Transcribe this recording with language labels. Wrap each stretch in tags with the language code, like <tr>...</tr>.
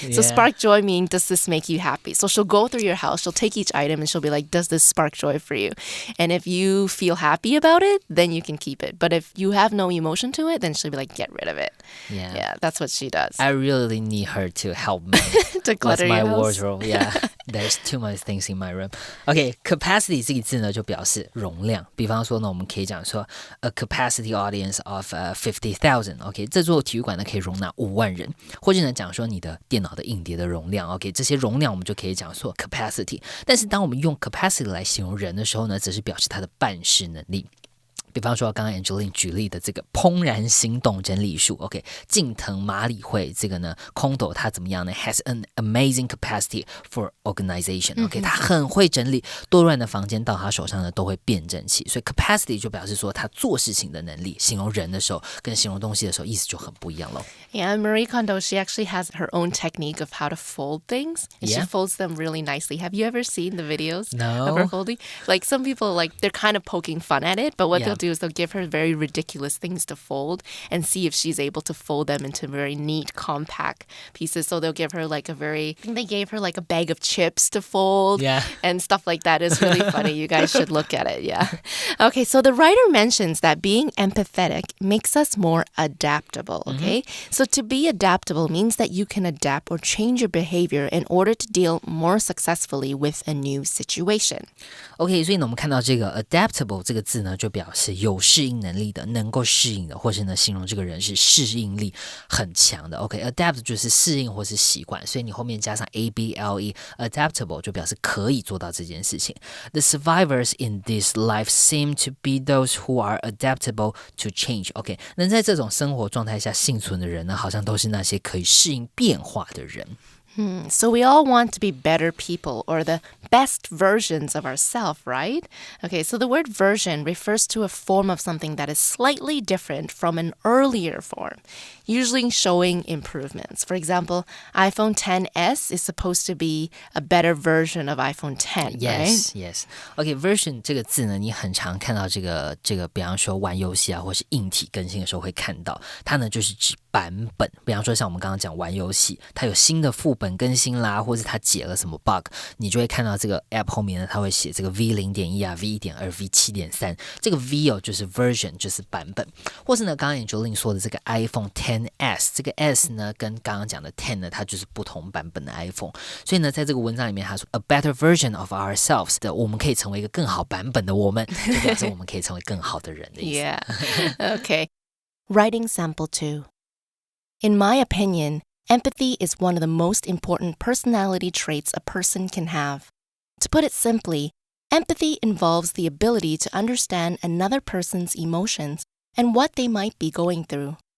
<en>So spark joy means, does this make you happy? So she'll go through your house, she'll take each item and she'll be like, does this spark joy for you? And if you feel happy about it, then you can keep it. But if you have no emotion to it, then she'll be like, get rid of it. Yeah, that's what she does. I really need her to help me to clutter with my your house. wardrobe. Yeah, there's too much things in my room.</en> <zh>Okay, capacity 这个字呢就表示容量。比方说呢，我们可以讲说</zh> <en>a capacity audience of 50,000.</en> <zh>OK， 这座体育馆呢可以容纳5万人，或者呢讲说你的电脑的硬碟的容量。 OK， 这些容量我们就可以讲说 capacity。但是当我们用 capacity 来形容人的时候呢，则是表示他的办事能力。比方说刚刚 Angeline 举例的这个怦然心动整理术 OK 近藤麻里惠这个呢空斗他怎么样呢</zh> <en>has an amazing capacity for organization</en> <zh>OK 他很会整理多乱的房间到他手上呢都会变整齐所以 capacity 就表示说他做事情的能力形容人的时候跟形容东西的时候意思就很不一样咯</zh> <en>Yeah, Marie Kondo, she actually has her own technique of how to fold things. And she folds them really nicely. Have you ever seen the videos of her folding? Like some people, they're kind of poking fun at it, but what they'll do is they'll give her very ridiculous things to fold and see if she's able to fold them into very neat, compact pieces. So they'll give her I think they gave her a bag of chips to fold and stuff like that. It's really funny. You guys should look at it. Yeah. Okay, so the writer mentions that being empathetic makes us more adaptable. Okay, so to be adaptable means that you can adapt or change your behavior in order to deal more successfully with a new situation.</en> <zh>OK, 所以呢我们看到这个 adaptable 这个字呢就表示有适应能力的能够适应的或是呢形容这个人是适应力很强的 OK, adapt 就是适应或是习惯所以你后面加上 able adaptable 就表示可以做到这件事情</zh> <en>The survivors in this life seem to be those who are adaptable to change</en> <zh>OK, 能在这种生活状态下幸存的人呢好像都是那些可以适应变化的人</zh> <en>So we all want to be better people or the best versions of ourselves, right? Okay, so the word version refers to a form of something that is slightly different from an earlier form, usually showing improvements. For example, iPhone XS is supposed to be a better version of iPhone X, Yes, right? yes.</en> <zh>OK, version 这个字呢，你很常看到这个，比方说玩游戏啊，或是硬体更新的时候会看到，它呢就是指版本。比方说像我们刚刚讲玩游戏，它有新的副本更新啦，或是它解了什么 bug， 你就会看到这个 app 后面呢，它会写这个 V0.1 啊 V1.2 V7.3， 这个 V 就是 version 就是版本，或是呢刚刚 Angeline 说的这个 iPhone XS， 这个 S 呢跟刚刚讲的 10呢，它就是不同版本的 iPhone， 所以呢在这个文章里面他说</zh> <en>a better version of ourselves</en> <zh>的，我们可以成为一个更好版本的我们，就表示我们可以成为更好的人的意思。</zh> <en>Yeah. Okay. Writing sample 2. In my opinion, empathy is one of the most important personality traits a person can have. To put it simply, empathy involves the ability to understand another person's emotions and what they might be going through.</en>